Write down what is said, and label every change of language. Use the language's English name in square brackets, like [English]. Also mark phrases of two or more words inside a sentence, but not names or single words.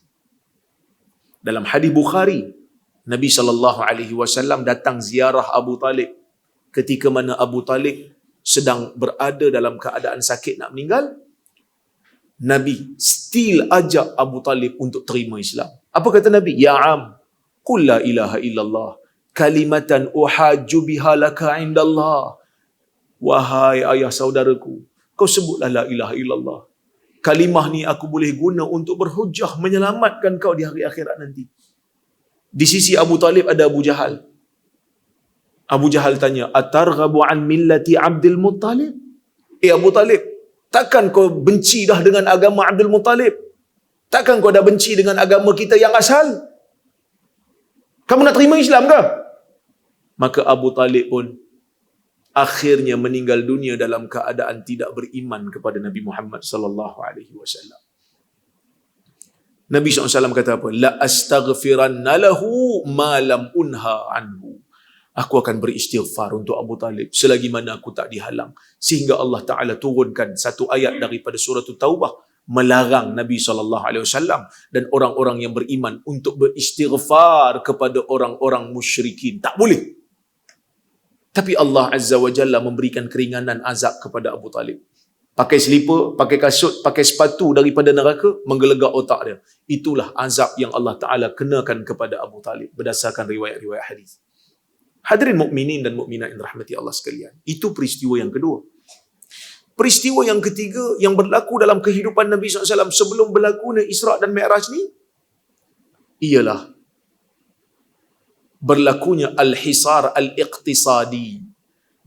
[Malay] Dalam hadis Bukhari, Nabi SAW datang ziarah Abu Talib ketika mana Abu Talib sedang berada dalam keadaan sakit nak meninggal. Nabi still ajak Abu Talib untuk terima Islam. Apa kata Nabi? [Arabic] يا عم، قل لا إله إلا الله كلمة أحاج بها لك عند الله. [Malay] Wahai ayah saudaraku, kau sebutlah [Arabic] لا إله إلا الله. [Malay] Kalimah ni aku boleh guna untuk berhujah menyelamatkan kau di hari akhirat nanti. Di sisi Abu Talib ada Abu Jahal. [Arabic] Abu Jahal tanya, أترغب عن ملة عبد المطلب? [Malay] Abu Talib, takkan kau benci dah dengan agama Abdul Muttalib? Takkan kau dah benci dengan agama kita yang asal? Kamu nak terima Islam ke? Maka Abu Talib pun akhirnya meninggal dunia dalam keadaan tidak beriman kepada Nabi Muhammad [Arabic] صلى الله عليه وسلم. [Malay] Nabi SAW kata apa? [Arabic] لأستغفرن له ما لم أنه عنه. [Malay] Aku akan beristighfar untuk Abu Talib selagi mana aku tak dihalang. Sehingga Allah Ta'ala turunkan satu ayat daripada surah Taubah melarang Nabi SAW dan orang-orang yang beriman untuk beristighfar kepada orang-orang musyrikin. Tak boleh. Tapi Allah [Arabic] عز وجل [Malay] memberikan keringanan azab kepada Abu Talib. Pakai selipar, pakai kasut, pakai sepatu daripada neraka, menggelegak otak dia. Itulah azab yang Allah Ta'ala kenakan kepada Abu Talib berdasarkan riwayat-riwayat hadis. Hadirin mukminin dan mukminat yang dirahmati Allah sekalian. Itu peristiwa yang kedua. Peristiwa yang ketiga yang berlaku dalam kehidupan Nabi SAW sebelum berlakunya Isra' dan Mi'raj ni, ialah berlakunya [Arabic] الحصار الاقتصادي.